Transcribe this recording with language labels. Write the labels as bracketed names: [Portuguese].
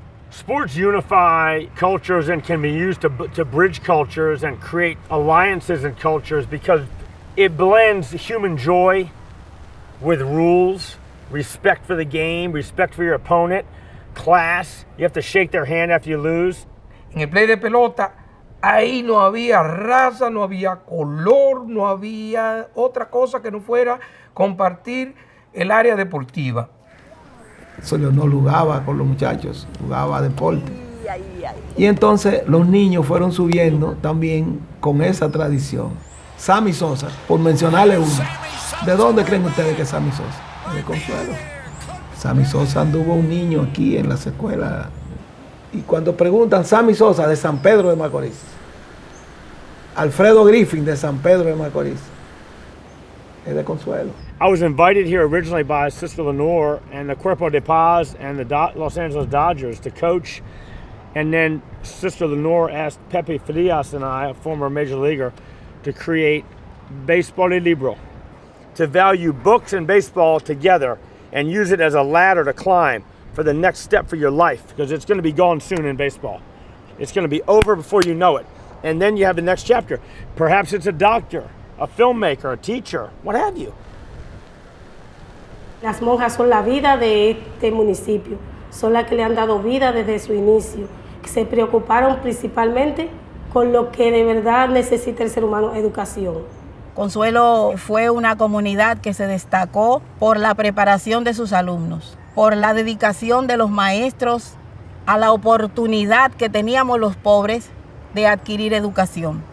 [English] Sports unify cultures and can be used to bridge cultures and create alliances and cultures because it blends human joy with rules, respect for the game, respect for your opponent, class. You have to shake their hand after you lose. [Spanish] En el play de pelota, ahí no había raza, no había color, no había otra cosa que no fuera compartir el área deportiva. No jugaba con los muchachos, jugaba deporte. Y entonces los niños fueron subiendo también con esa tradición. Sammy Sosa, por mencionarle uno. ¿De dónde creen ustedes que es Sammy Sosa? De Consuelo. Sammy Sosa anduvo un niño aquí en las escuelas. Y cuando preguntan Sammy Sosa de San Pedro de Macorís, Alfredo Griffin de San Pedro de Macorís, es de Consuelo. [English] I was invited here originally by Sister Lenore and the Cuerpo de Paz and the Los Angeles Dodgers to coach. And then Sister Lenore asked Pepe Frias and I, a former major leaguer, to create Baseball y Libro, to value books and baseball together and use it as a ladder to climb for the next step for your life, because it's going to be gone soon in baseball. It's going to be over before you know it. And then you have the next chapter. Perhaps it's a doctor, a filmmaker, a teacher, what have you. [Spanish] Las monjas son la vida de este municipio, son las que le han dado vida desde su inicio, que se preocuparon principalmente con lo que de verdad necesita el ser humano, educación. Consuelo fue una comunidad que se destacó por la preparación de sus alumnos, por la dedicación de los maestros a la oportunidad que teníamos los pobres de adquirir educación.